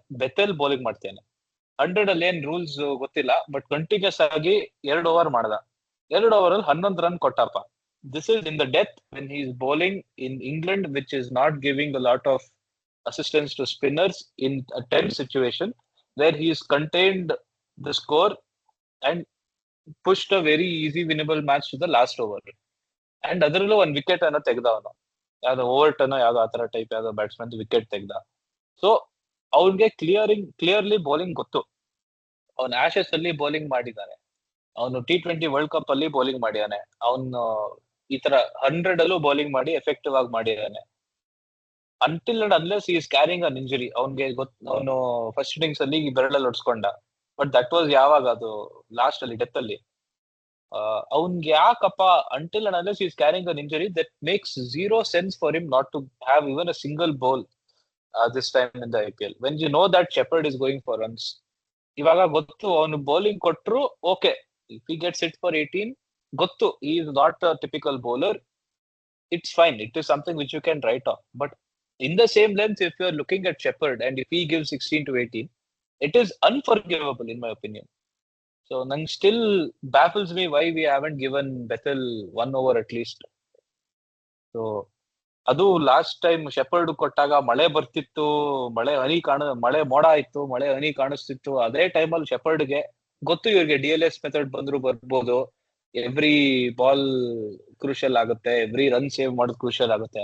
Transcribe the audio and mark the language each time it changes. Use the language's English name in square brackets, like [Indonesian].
[Kannada] ಬೆತೆಲ್ bowling ಮಾಡ್ತೇನೆ 100 ಅಲ್ಲಿ. ಏನ್ ರೂಲ್ಸ್ ಗೊತ್ತಿಲ್ಲ, ಬಟ್ ಕಂಟಿನ್ಯೂಸ್ ಆಗಿ 2 ಓವರ್ ಮಾಡ್ದ. 2 ಓವರ್ ಅಲ್ಲಿ 11 run ಕೊಟ್ಟಪ್ಪ. [English] This is in the death when he is bowling in England, which is not giving a lot of assistance to spinners in a tense situation, where he is contained the score and pushed a very easy winnable match to the last over. [Kannada] And ಅದರಲ್ಲೂ 1 wicket ಅನ್ನ ತೆಗ್ದ ಅವನು, ಯಾವ್ದೋ ಓವರ್ಟನ್ ಯಾವ್ದೋ ಆತರ type ಯಾವ್ದೋ batsman wicket ತೆಗ್ದ. So ಅವ್ನಿಗೆ clearly bowling ಗೊತ್ತು. ಅವ್ನು ಆಶಸ್ ಅಲ್ಲಿ ಬೌಲಿಂಗ್ ಮಾಡಿದ್ದಾನೆ, ಅವನು T20 ವರ್ಲ್ಡ್ ಕಪ್ ಅಲ್ಲಿ ಬೌಲಿಂಗ್ ಮಾಡಿದಾನೆ, ಅವನು ಈ ತರ 100 ಅಲ್ಲೂ ಬೌಲಿಂಗ್ ಮಾಡಿ ಎಫೆಕ್ಟಿವ್ ಆಗಿ ಮಾಡಿದಾನೆ. [English] until and unless he is carrying an injury, [Kannada] ಅವನ್ಗೆ ಅವನು ಫಸ್ಟ್ ಇನ್ನಿಂಗ್ಸ್ ಅಲ್ಲಿ ಬೆರಳಲ್ಲಿ ಹೊಡ್ಸ್ಕೊಂಡ. [English] but that was [Kannada] ಯಾವಾಗ, ಅದು ಲಾಸ್ಟ್ ಅಲ್ಲಿ ಡೆತ್ ಅಲ್ಲಿ. ಅವನ್ಗೆ ಯಾಕಪ್ಪ [English] until and unless he is carrying an injury, that makes zero sense for him not to have even a single ball this time in the IPL, when you know that Shepherd is going for runs. [Kannada] ಇವಾಗ ಗೊತ್ತು ಅವನು bowling ಕೊಟ್ರು okay, [English] if he gets hit for 18, [Kannada] ಗೊತ್ತು [English] he is not a typical bowler, it's fine, it is something which you can write off. But in the same length, if you are looking at Shepherd and if he gives 16 to 18, it is unforgivable in my opinion. So [Kannada] nang [English] still baffles me why we haven't given Bethel 1 over at least. [Kannada] So ಅದು last time shepherd ಕೊಟ್ಟಾಗ ಮಳೆ ಬರ್ತಿತ್ತು, ಮಳೆ ಮೋಡ ಆಯ್ತು, ಮಳೆ ಹನಿ ಕಾಣಿಸ್ತಿತ್ತು. ಅದೇ ಟೈಮಲ್ಲಿ ಶೆಪರ್ಡ್ಗೆ ಗೊತ್ತು ಇವ್ರಿಗೆ DLS ಮೆಥಡ್ ಬಂದ್ರು ಬರ್ಬೋದು, ಎವ್ರಿ ಬಾಲ್ ಕ್ರೂಷಿಯಲ್ ಆಗುತ್ತೆ, ಎವ್ರಿ ರನ್ ಸೇವ್ ಮಾಡೋದು ಕ್ರೂಷಿಯಲ್ ಆಗುತ್ತೆ.